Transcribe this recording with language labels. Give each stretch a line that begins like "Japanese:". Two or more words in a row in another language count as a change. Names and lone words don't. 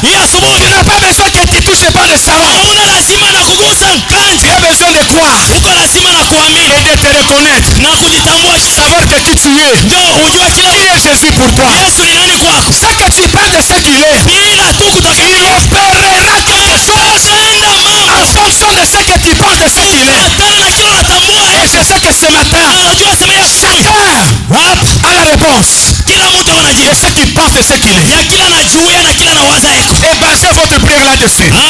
Swahili: asubuhi.
French: Tu n'as pas besoin que tu touches pas de salon.
Swahili: Hauna lazima na kugusa mkanzi.
French: Tu as besoin de croire.
Swahili: Uko lazima na kuamini.
French: Et de te reconnaître.
Swahili: Na kujitambua.
French: Savoir que qui tu es.
Swahili: Ndio ujue
French: Qui est Jésus pour toi.
Swahili: Yesu ni nani kwako.
French: Ce que tu penses de ce qu'il est.
Swahili: Bila tu kutoka.
French: Il opérera quelque chose. En fonction de ce que tu penses de ce qu'il est. Et je sais que ce matin, chacun a la réponse. Et ce qu'il pense de ce qu'il est. Et basez votre prière là-dessus.